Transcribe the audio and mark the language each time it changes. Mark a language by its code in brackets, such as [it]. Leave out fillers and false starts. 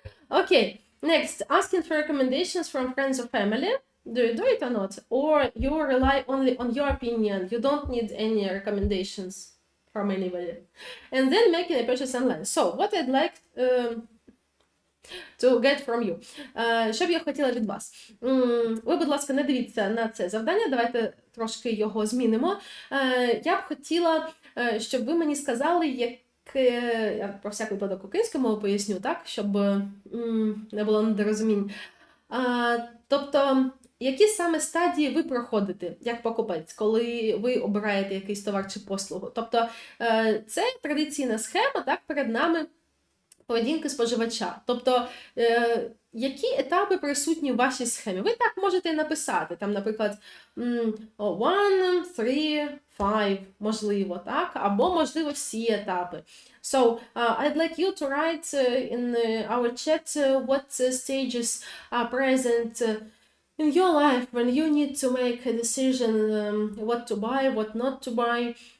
[en] Okay, next, asking for recommendations from friends or family. Do you do it or not? Or you rely only on your opinion, you don't need any recommendations from anybody. And then making a purchase online. So, what I'd like to get from you. [uk] Що б я хотіла від вас? Ви, будь ласка, не дивіться на це завдання, давайте трошки його змінимо. Я б хотіла, щоб ви мені сказали, я про всяк випадок українську мову поясню, так, щоб не було недорозумінь. Тобто, які саме стадії ви проходите як покупець, коли ви обираєте якийсь товар чи послугу? Тобто, це традиційна схема, так, перед нами поведінки споживача. Тобто, які етапи присутні в вашій схемі? Ви так можете написати, там, наприклад, 1, 3, 5, можливо, так? Або, можливо, всі етапи. [en] So, I'd like you to write in our chat what stages are present in your life when you need to make a decision what to buy, what not to buy.